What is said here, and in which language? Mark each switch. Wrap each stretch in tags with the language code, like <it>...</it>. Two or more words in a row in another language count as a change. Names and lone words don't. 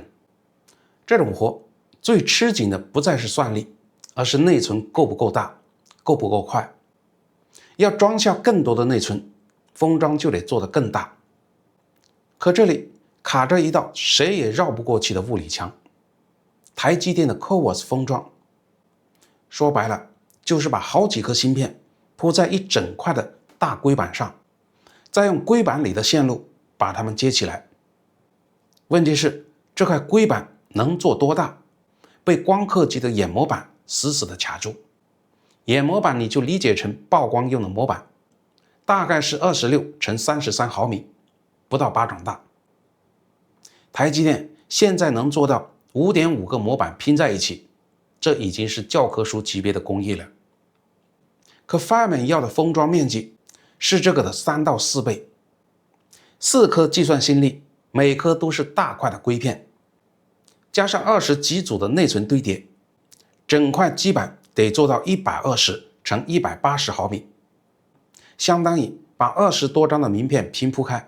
<zh>這種活最吃緊的不再是算力，而是內存夠不夠大，夠不夠快。要裝下更多的內存，封裝就得做得更大。可這裡卡着一道誰也繞不過去的物理牆，台積電的 CoWoS 封裝。說白了，就是把好幾顆芯片鋪在一整塊的大硅板上，再用硅板裡的線路把它們接起來。問題是，這塊硅板能做多大？被光刻機的眼模板死死地卡住。眼模板你就理解成曝光用的模板，大概是26×33毫米，不到巴掌大。台積電現在能做到5.5個模板拼在一起，這已經是教科書級別的工藝了。可 Feynman 要的封裝面積是這個的3到4倍，4顆計算心力，每顆都是大塊的硅片，加上20幾組的內存堆疊，整塊基板得做到120×180毫米，相當於把20多張的名片平鋪開。</zh>